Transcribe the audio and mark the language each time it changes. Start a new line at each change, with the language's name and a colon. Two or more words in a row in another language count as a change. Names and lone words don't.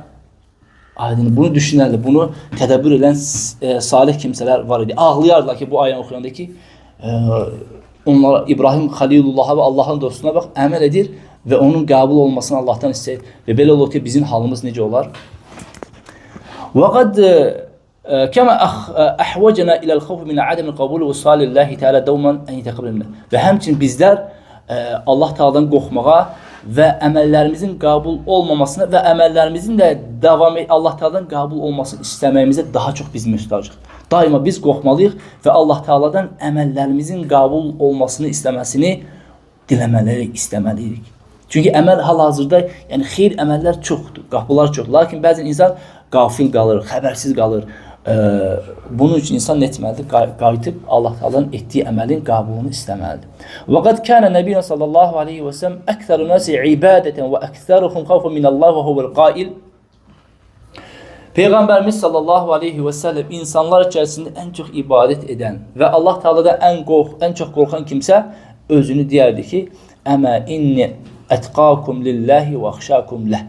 Azerbaijani: Aydın, bunu düşünərlər, bunu tədəbbür edən salih kimsələr var idi. Ağlayardılar ki, bu ayəni oxuyanda ki, onlara İbrahim Xalilullah'a və Allahın dostuna bax, əməl edir və onun qəbul olmasını Allahdan istəyir. Və belə olur ki, bizim halımız necə olar?
Arabic: وَقَدْ كما أحوجنا إلى الخوف من عدم القبول والسؤال لله تعالى دوما أن يتقبل منا.
Azerbaijani: Və həmçinin bizlər Allah Taala'dan qorxmağa və əməllərimizin qəbul olmamasına və əməllərimizin də Allah Taala'dan qəbul olmasını istəməyimizə daha çox biz müstahacıq. Daima biz qorxmalıyıq və Allah Taala'dan əməllərimizin qəbul olmasını istəməsini diləməliyik, istəməliyik. Çünki əməl hal-hazırda, yəni xeyir əməllər çoxdur, qapılar çox. Lakin bəzən insan qafil qalır, xəbərsiz qalır. Bunun üçün insan nə etməlidir? Qayıtıb Allah Taala'nın etdiyi əməlin qəbulunu istəməlidir.
Arabic: وقد كان النبي صلى الله عليه وسلم أكثر الناس عبادة وأكثرهم خوفا من الله وهو القائل.
Azerbaijani: Peyğəmbərimiz
Arabic: صلى الله عليه وسلم
Azerbaijani: insanlar içərisində ən çox ibadət edən və Allah Taala'dan ən çox qorxan kimsə özünü deyərdi ki,
Arabic: أما إني أتقاكم لله وأخشاكم له.